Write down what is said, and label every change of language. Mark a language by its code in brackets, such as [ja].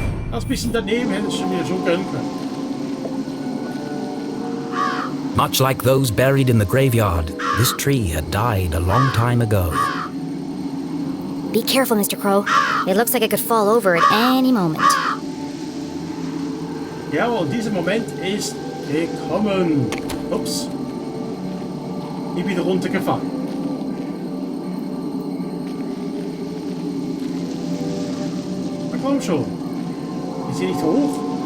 [de] Das bisschen daneben hättest du mir schon gönnen können. [en] Much like those buried in the graveyard, this tree had died a long time ago. Be careful, Mr. Crow. It looks like it could fall over at any moment. [de] Ja, und dieser Moment ist gekommen. Ups. Ich bin runtergefallen. Na komm schon. Ist hier nicht hoch?